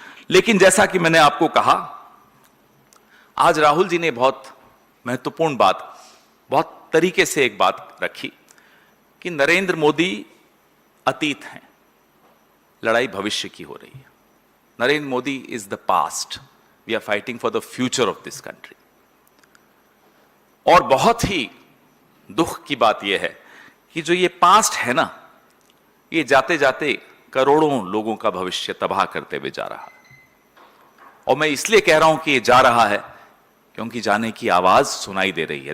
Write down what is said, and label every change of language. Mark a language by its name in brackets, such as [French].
[Hindi] लेकिन जैसा कि मैंने आपको कहा, आज राहुल जी ने बहुत महत्वपूर्ण बात, बहुत तरीके से एक बात रखी कि नरेंद्र मोदी अतीत हैं, लड़ाई भविष्य की हो रही है। [English] Narendra Modi is the past. We are fighting for the future of this country. [Hindi] और बहुत ही दुख की बात यह है कि जो ये पास्ट है ना, ये जाते जाते करोड़ों लोगों का भविष्य तबाह करते हुए जा रहा है। और मैं इसलिए कह रहा हूं कि ये जा रहा है क्योंकि जाने की आवाज सुनाई दे रही है।